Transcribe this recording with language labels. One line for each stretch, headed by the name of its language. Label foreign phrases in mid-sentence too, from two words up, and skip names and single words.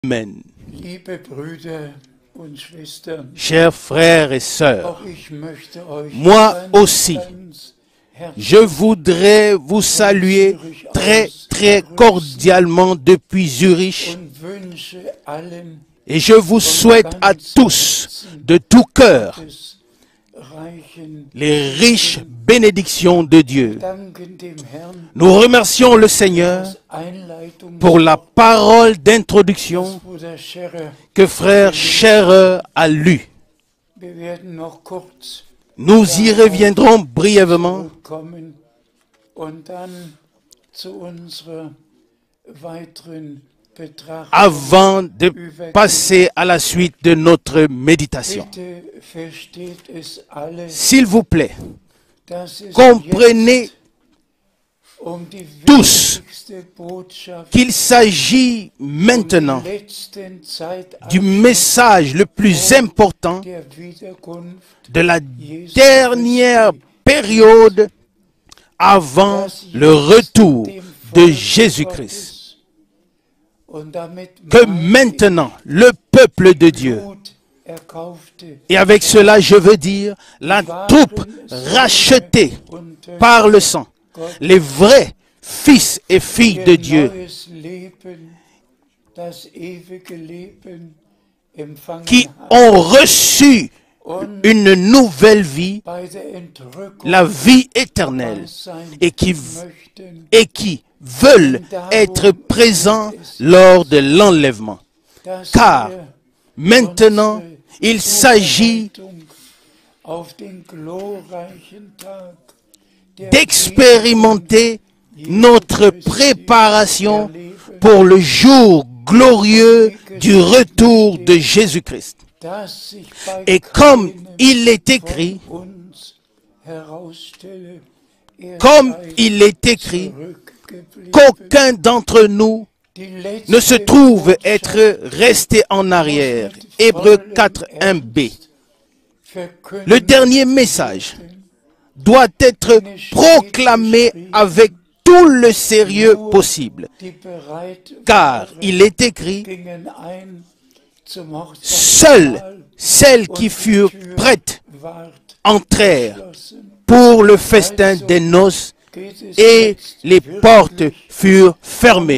German: Amen. Liebe Brüder und Schwestern,
French: Chers frères et sœurs,
German: auch ich möchte euch
French: moi
German: ganz,
French: aussi,
German: ganz herzlich
French: je voudrais vous saluer très cordialement depuis Zurich
German: und wünsche allen
French: et je vous souhaite à tous, de tout cœur,
German: des reichen
French: les riches bénédictions de Dieu.
German: Danken dem Herrn
French: Nous remercions le Seigneur
German: als Einleitung
French: pour la parole d'introduction
German: Bruder Scherer.
French: que frère Scherer a lue.
German: Wir werden noch kurz
French: Nous y reviendrons brièvement
German: zurückkommen und dann zu unserer weiteren Betrachtung.
French: avant de passer à la suite de notre méditation.
German: Bitte versteht es alle,
French: S'il vous plaît,
German: dass es
French: comprenez
German: jetzt um die
French: tous
German: wichtigste Botschaft
French: qu'il s'agit maintenant
German: der letzten Zeit
French: du message le plus important
German: der Wiederkunft,
French: de la dernière période avant le retour de Jésus-Christ.
German: und damit
French: Que
German: mein
French: maintenant, le peuple de Dieu,
German: Blut erkaufte
French: et avec cela je veux dire la troupe rachetée par le sang, les vrais fils et filles de Dieu,
German: neues Leben, das ewige Leben empfangen
French: qui
German: hat.
French: ont reçu
German: Und
French: une nouvelle vie,
German: bei der Entrückung
French: la vie éternelle,
German: sein
French: et qui
German: möchten,
French: veulent être présents lors de l'enlèvement.
German: dass
French: Car
German: wir
French: maintenant, il s'agit
German: Vorbereitung auf den glorreichen Tag der
French: d'expérimenter notre préparation pour le jour glorieux du retour de Jésus-Christ.
German: dass sich bei
French: Et comme
German: keinem
French: il est écrit,
German: von uns herausstelle,
French: comme il est écrit, qu'aucun d'entre nous ne se trouve être resté en arrière. Hébreux 4, 1b. Le dernier message doit être proclamé avec tout le sérieux possible, car il est écrit, seules celles qui furent prêtes entrèrent pour le festin des noces et les portes furent fermées.